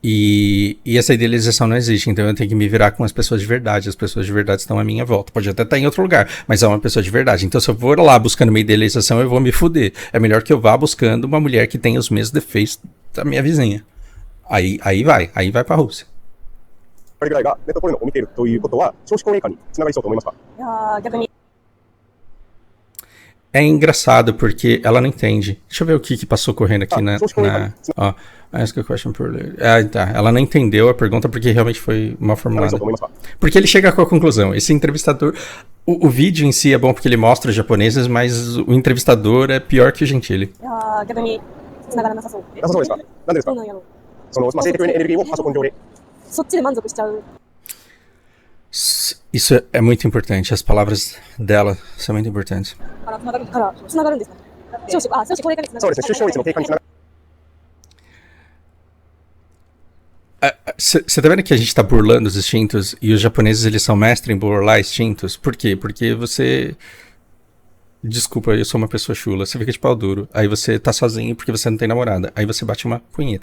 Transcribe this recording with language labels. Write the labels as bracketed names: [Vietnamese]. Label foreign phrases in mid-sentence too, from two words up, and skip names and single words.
[Portuguese] E essa idealização não existe, então eu tenho que me virar com as pessoas de verdade. As pessoas de verdade estão à minha volta. Pode até estar em outro lugar, mas é uma pessoa de verdade. Então se eu for lá buscando uma idealização, eu vou me fuder. É melhor que eu vá buscando uma mulher que tenha os mesmos defeitos da minha vizinha. Aí vai pra Rússia. [Japanese] これぐらいがネットポルノを見ているということは少子高齢化につながりそうと思いますか？いやー、逆に。 [Portuguese] É engraçado porque ela não entende. Deixa eu ver o que passou correndo aqui ó, [English] ask a question per... [Portuguese] tá. Ela não entendeu a pergunta porque realmente foi mal formulada. Porque ele chega com a conclusão. Esse entrevistador... O vídeo em si é bom porque ele mostra os japoneses, mas o entrevistador é pior que o Gentili. [Japanese] いやー、逆に繋がらなさそうって。なさそうですか？なんでですか？そうなんやろ。その、まあ、性的エネルギーをパソコン上で。そっちで満足しちゃう。 [Portuguese] Isso é muito importante. As palavras dela são muito importantes. [Japanese] から繋がるんですかね。少子高齢化に繋がる。そうですね。出生率の低下につながる。 [Portuguese] Você tá vendo que a gente tá burlando os instintos e os japoneses eles são mestres em burlar instintos? Por quê? Porque você... Desculpa, eu sou uma pessoa chula. Você fica de pau duro. Aí você tá sozinho porque você não tem namorada. Aí você bate uma punheta.